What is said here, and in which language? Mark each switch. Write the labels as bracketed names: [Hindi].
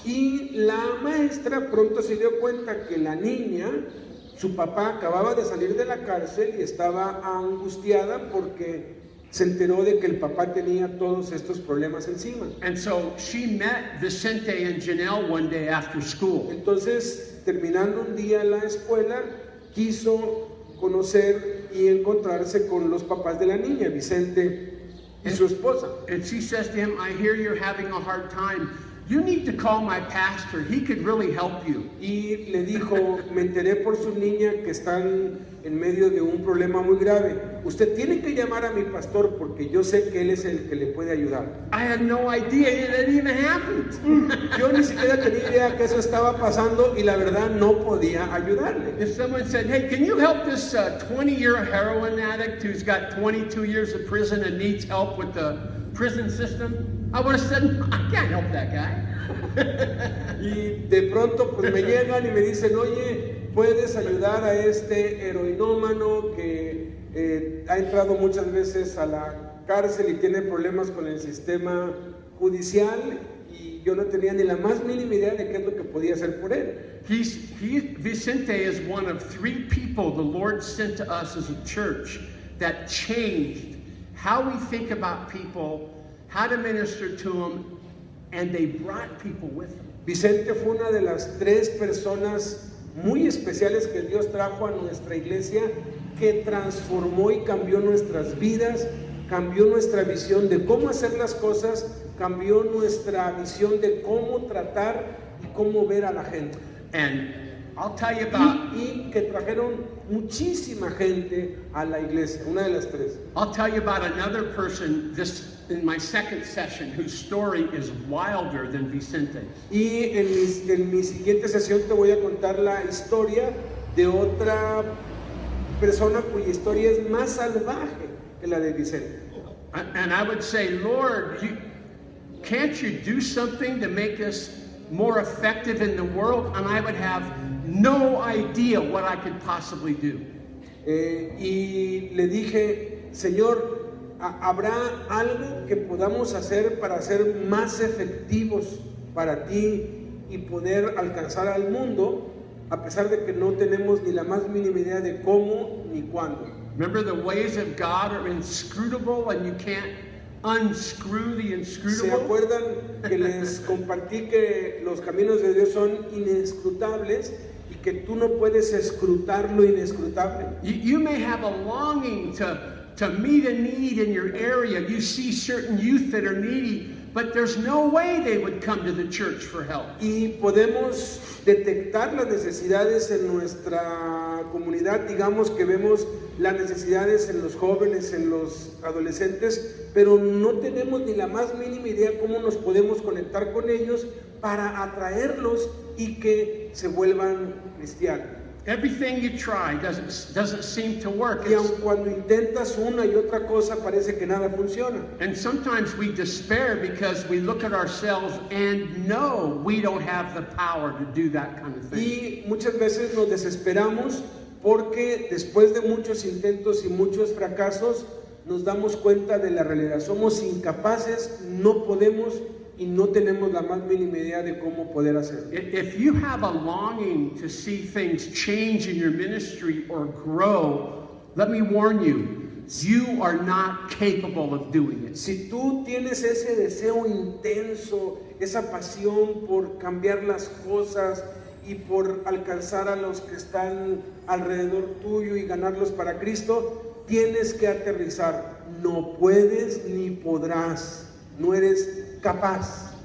[Spanish] Y la maestra pronto se dio cuenta que la niña, su papá acababa de salir de la cárcel y estaba angustiada porque se enteró de que el papá tenía todos estos problemas encima. [English] And so she met Vicente and Janelle one day after school. [Spanish] Entonces, terminando un día la escuela, quiso conocer y encontrarse con los papás de la niña, Vicente y su esposa. [English] And she says to him, I hear you're having a hard time. You need to call my pastor. He could really help you. [Spanish] Y le dijo, me enteré por su niña que están en medio de un problema muy grave. Usted tiene que llamar a mi pastor porque yo sé que él es el que le puede ayudar. [English] I had no idea that even happened. [Spanish] Yo ni siquiera tenía idea que eso estaba pasando y la verdad no podía ayudarle. [English] If someone said, hey, can you help this 20-year heroin addict who's got 22 years of prison and needs help with the prison system? I would have said, I can't help that guy. [Spanish] Y de pronto pues me llegan y me dicen, oye, ¿puedes ayudar a este heroinómano que ha entrado muchas veces a la cárcel y tiene problemas con el sistema judicial? Y yo no tenía ni la más mínima idea de qué es lo que podía hacer por él. [English] Vicente is one of 3 people the Lord sent to us as a church that changed how we think about people, how to minister to them, and they brought people with them. [Spanish] Vicente fue una de las 3 personas muy especiales que Dios trajo a nuestra iglesia, que transformó y cambió nuestras vidas, cambió nuestra visión de cómo hacer las cosas, cambió nuestra visión de cómo tratar y cómo ver a la gente. [English] And I'll tell you about [Spanish] Y que trajeron muchísima gente a la iglesia, una de las 3. [English] another person in my second session whose story is wilder than Vicente's. [Spanish] Y en mi siguiente sesión te voy a contar la historia de otra persona cuya historia es más salvaje que la de Vicente. [English] And I would say, Lord, can't you do something to make us more effective in the world? And I would have no idea what I could possibly do. [Spanish] Y le dije, Señor, ¿habrá algo que podamos hacer para ser más efectivos para ti y poder alcanzar al mundo, a pesar de que no tenemos ni la más mínima idea de cómo ni cuándo? [English] Remember, the ways of God are inscrutable and you can't unscrew the [Spanish] ¿Se [English] inscrutable? [Spanish] acuerdan que les compartí que los caminos de Dios son inescrutables y que tú no puedes escrutar lo inescrutable? [English] You may have a longing to meet a need in your area. You see certain youth that are needy, but there's no way they would come to the church for help. [Spanish] Y podemos detectar las necesidades en nuestra comunidad, digamos que vemos las necesidades en los jóvenes, en los adolescentes, pero no tenemos ni la más mínima idea cómo nos podemos conectar con ellos para atraerlos y que se vuelvan cristianos. [English] Everything you try doesn't seem to work. [Spanish] Y aun cuando intentas una y otra cosa, parece que nada funciona. [English] And sometimes we despair because we look at ourselves and know we don't have the power to do that kind of thing. [Spanish] Y muchas veces nos desesperamos porque después de muchos intentos y muchos fracasos, nos damos cuenta de la realidad. Somos incapaces, no podemos y no tenemos la más mínima idea de cómo poder hacerlo. [English] If you have a longing to see things change in your ministry or grow, let me warn you, you are not capable of doing it. [Spanish] Si tú tienes ese deseo intenso, esa pasión por cambiar las cosas y por alcanzar a los que están alrededor tuyo y ganarlos para Cristo, tienes que aterrizar. No puedes ni podrás, no eres capaz.